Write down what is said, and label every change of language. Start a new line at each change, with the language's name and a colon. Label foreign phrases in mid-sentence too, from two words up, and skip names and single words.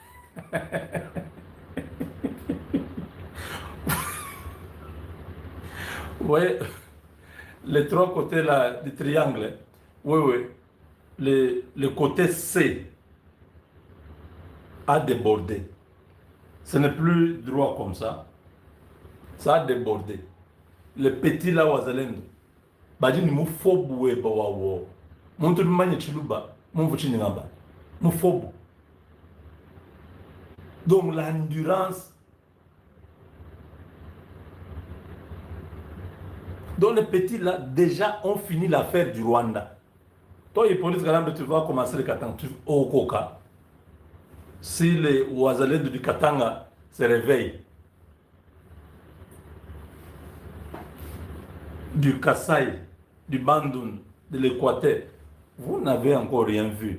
French: Vous voyez, les trois côtés là, du triangle. Oui. Le côté C a débordé. Ce n'est plus droit comme ça. Ça a débordé. Le petit là, Ouazalendo.
Luba-Lulua: Badi ni mufobu we bawawo. Muntu manye chiluba. Mumvuchi ngamba. Mufobu.
French: Donc l'endurance. Donc les petits là, déjà ont fini l'affaire du Rwanda. Toi, les polices, tu vas commencer le Katanga au Koka. Si les Ouazalendo du Katanga se réveillent, du Kasaï, du Bandoun, de l'Équateur, vous n'avez encore rien vu.